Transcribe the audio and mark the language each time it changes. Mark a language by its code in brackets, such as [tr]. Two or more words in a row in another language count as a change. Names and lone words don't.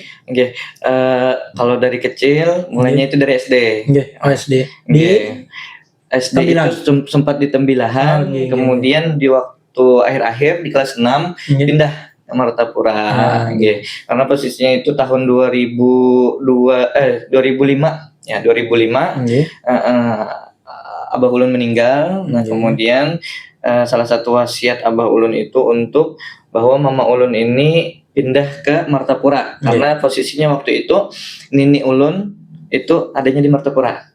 [id] Kalau dari kecil mulainya itu dari SD. SD. SD itu sempat di Tembilahan, kemudian di waktu akhir-akhir di kelas 6 pindah ke Martapura. Karena posisinya itu tahun 2005 ya, 2005. Abah ulun meninggal. Nah, kemudian salah satu wasiat Abah ulun itu untuk bahwa mama ulun ini pindah ke Martapura karena posisinya waktu itu nini ulun itu adanya di Martapura.